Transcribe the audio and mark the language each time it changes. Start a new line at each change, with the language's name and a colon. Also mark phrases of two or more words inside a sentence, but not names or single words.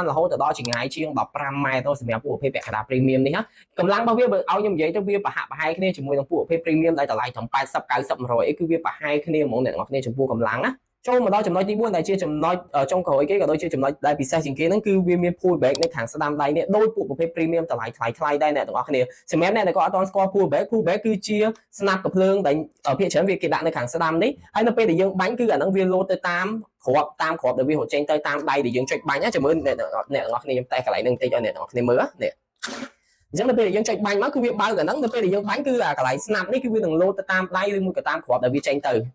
Khmer: រហូតដល់ចម្ងាយជាង15ម៉ែត្រសម្រាប់ពួកប្រភេទពាក់កណ្ដាល premium នេះកម្លាំងរបស់វាបើឲ្យខ្ញុំនិយាយទៅវាប្រហាក់ប្រហែលគ្នាជាមួយនឹងពួកប្រភេទ premium ដែលតម្លៃត្រឹម80 90 100អីគឺវាប្រហែលគ្នា ហ្មងអ្នកទាំងអស់គ្នាចំពោះកម្លាំងណាចូលមកដល់ចំណុចទី4ដែលជាចំណុចចុងក្រោយគេក៏ដូចជាចំណុចដែលពិសេសជាងគេហ្នឹងគឺវាមាន
English: pull back
Khmer: នៅខាង ស្ដាំដៃនេះដោយពួកប្រភេទ premium តម្លៃថ្លៃដែរអ្នកទាំងអស់គ្នាសម្រាប់អ្នកដែលគាត់អត់ទាន់ស្គាល់
English: pull back
Khmer: គឺជាស្នាប់កាភ្លើងដែលភាគច្រើនវាគេដាក់នៅខាងស្ដាំនេះហើយនៅពេលដែលយើងបាញ់គឺអាហ្នឹងវាលោតទៅតាមគ្រាប់ដែលវារត់ចេញទៅតាមដៃដែលយើងចុចបាញ់ណាជាមួយអ្នកទាំងអស់គ្នាខ្ញុំតែកន្លែងហ្នឹងបន្តិចឲ្យអ្នកទាំងអស់គ្នាមើលនេះអញ្ចឹងនៅពេលដែលយើងចុចបាញ់មកគឺវាបើកអាហ្នឹងនៅពេលដែលយើងបាញ់គឺអាកន្លែងស្នាប់នេះគឺវានឹងលោតទៅតាមដៃឬមួយក៏តាមគ្រាប់ដែលវាចេញទៅ